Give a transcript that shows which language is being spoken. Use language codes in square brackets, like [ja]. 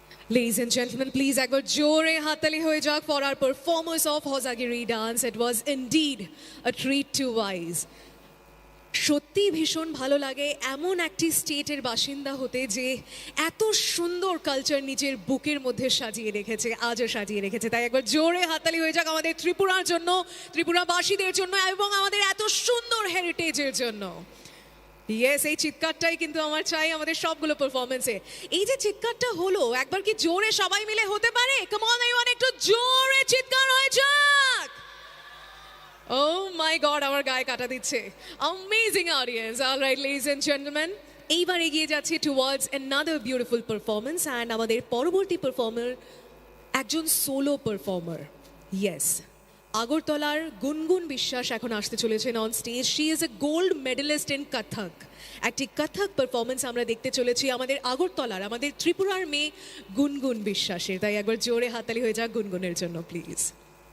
[en] Ladies and gentlemen, please [bn] একবার জোরে হাততালি হয়ে যাক [en] for our performers of Hosagiri dance. It was indeed a treat to eyes. [bn] সত্যি ভীষণ ভালো লাগে এমন একটি স্টেটের বাসিন্দা হতে যে এত সুন্দর কালচার নিজের বুকের মধ্যে সাজিয়ে রেখেছে, আজও সাজিয়ে রেখেছে। তাই একবার জোরে হাততালি হয়ে যাক আমাদের ত্রিপুরার জন্য, ত্রিপুরাবাসীদের জন্য এবং আমাদের এত সুন্দর হেরিটেজের জন্য। ইয়েস, এই চিৎকারটাই কিন্তু আমার চাই আমাদের সবগুলো পারফরমেন্সে। এই যে চিৎকারটা হলো, একবার কি জোরে সবাই মিলে হতে পারে? [en] come on everyone, [bn] একটু জোরে চিৎকার হয়ে যাক। [en] Oh my God, [bn] আমার গায়ে কাটা দিচ্ছে। [en] Amazing audience. All right, ladies and gentlemen, [bn] এইবার এগিয়ে যাচ্ছি [en] towards another beautiful performance and [bn] আমাদের পরবর্তী পারফর্মার একজন সোলো পারফর্মার। Yes, আগরতলার গুনগুন বিশ্বাস এখন আসতে চলেছেন on stage. [en] She is a gold medallist in Kathak. [bn] একটি কথক পারফরমেন্স আমরা দেখতে চলেছি আমাদের আগরতলার, আমাদের ত্রিপুরার মেয়ে গুনগুন বিশ্বাসের। তাই একবার জোরে হাততালি হয়ে যাক গুনগুনের জন্য প্লিজ।